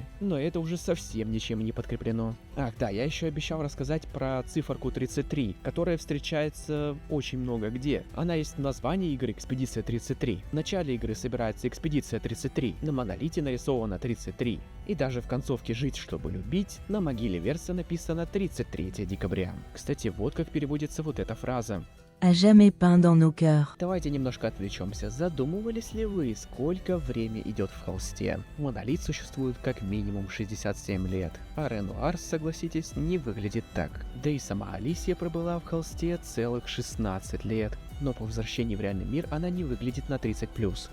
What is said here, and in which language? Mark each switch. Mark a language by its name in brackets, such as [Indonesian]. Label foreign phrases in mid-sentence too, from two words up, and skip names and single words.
[Russian] Но это уже совсем ничем не подкреплено. Ах да, я еще обещал рассказать про циферку 33, которая встречается очень много где. Она есть в названии игры «Экспедиция 33». В начале игры собирается «Экспедиция 33», на монолите нарисовано 33. И даже в концовке «Жить, чтобы любить» на могиле Верса написано 33 декабря. Кстати, вот как переводится вот эта фраза. [French] a jamais peint dans nos cœurs. [Russian] Давайте немножко отвлечемся. Задумывались ли вы, сколько время идет в холсте? Монолит существует как минимум 67 лет, а Ренуар, согласитесь, не выглядит так. Да и сама Алисия пробыла в холсте целых 16 лет. Но по возвращении в реальный мир она не выглядит на 30+.